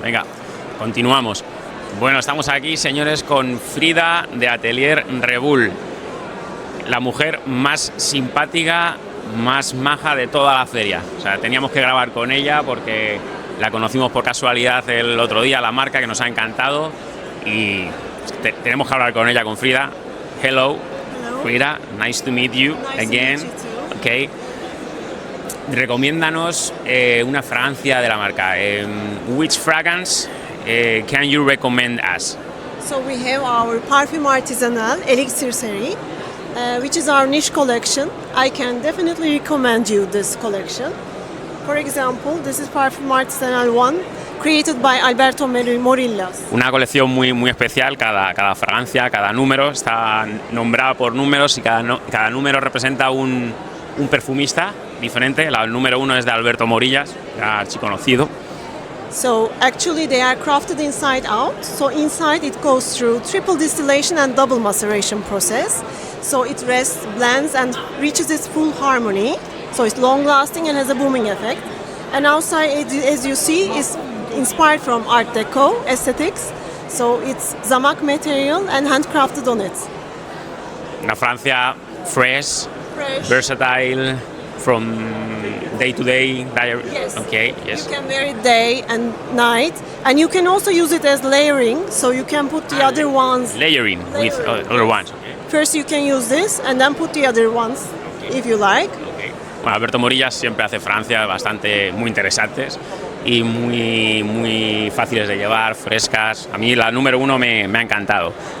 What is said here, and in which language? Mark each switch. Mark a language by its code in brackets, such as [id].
[es] Venga, continuamos. Bueno, estamos aquí, señores, con Frida de Atelier Rebull, la mujer más simpática, más maja de toda la feria. O sea, teníamos que grabar con ella porque la conocimos por casualidad el otro día, la marca, que nos ha encantado, y tenemos que hablar con ella, con Frida. [en] Hello, Frida, nice to meet you again. [es] Okay. Recomiéndanos una fragancia de la marca. [en] Which fragrance can you recommend us? So we have our Parfum Artisanal Elixir series, which is our niche collection. I can definitely recommend you this collection. For example, this is Parfum Artisanal 1, created by Alberto Morillas. [es] Una colección muy especial, cada fragancia, cada número está nombrada por números y cada número representa un perfumista diferente. El número 1 es de Alberto Morillas, archiconocido. [en] So actually they are crafted inside out. So inside it goes through triple distillation and double maceration process. So it rests, blends and reaches its full harmony. So it's long lasting and has a booming effect. And outside, as you see, is inspired from Art Deco aesthetics. So it's Zamak material and handcrafted on it. [es] Una Francia [en] fresh, versatile, from day to day. Yes. Okay. Yes. You can wear it day and night, and you can also use it as layering. So you can put the other ones. Layering with other ones. Okay. First you can use this, and then put the other ones, if you like. Okay. [es] Bueno, Alberto Morillas siempre hace fragancias muy interesantes y muy fáciles de llevar, frescas. A mí la número 1 me ha encantado.